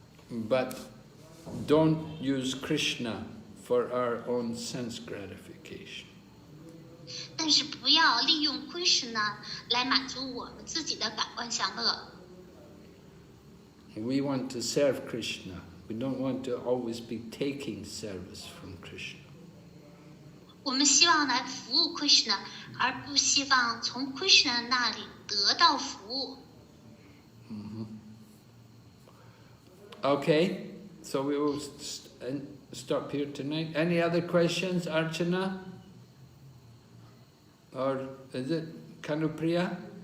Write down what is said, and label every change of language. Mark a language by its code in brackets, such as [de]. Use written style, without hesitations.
[en] But don't use Krishna for our own sense gratification. [zh] 但是不要利用 Krishna 来满足我们自己的感官享乐。 [en] We want to serve Krishna. We don't want to always be taking service from Krishna. [zh] 我们希望来服务 Krishna， 而不希望从 Krishna 那里得到福。 [en] Okay, so we will stop here tonight. Any other questions, Archana? Or is it Kanupriya?